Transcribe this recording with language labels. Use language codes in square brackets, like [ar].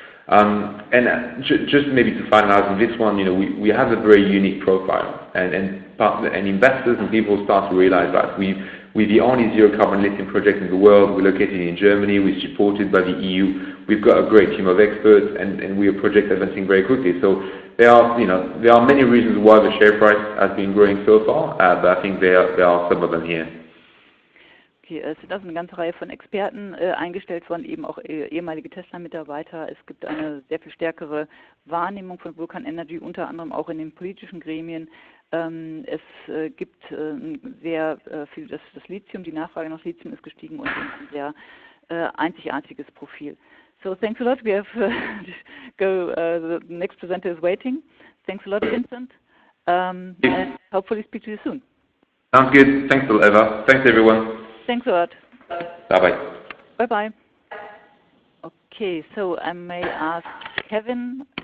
[en] And just maybe to finalize on this one, we have a very unique profile, and investors and people start to realize that we're the only zero carbon lithium project in the world. We're located in Germany. We're supported by the EU. We've got a great team of experts, and we're a project advancing very quickly. So there are many reasons why the share price has been growing so far, but I think there are some of them here. [de] Okay, es sind also eine ganze Reihe von Experten eingestellt worden, eben auch ehemalige Tesla-Mitarbeiter. Es gibt eine sehr viel stärkere Wahrnehmung von Vulcan Energy, unter anderem auch in den politischen Gremien. Es gibt sehr viel, das Lithium, die Nachfrage nach Lithium ist gestiegen und ein sehr einzigartiges Profil. [en] So thanks a lot. We have the next presenter is waiting. Thanks a lot, Vincent. And hopefully speak to you soon. Sounds good. Thanks a lot, Eva. Thanks, everyone. Thanks a lot. Bye-bye. Bye-bye. Okay, so I may ask Kevin.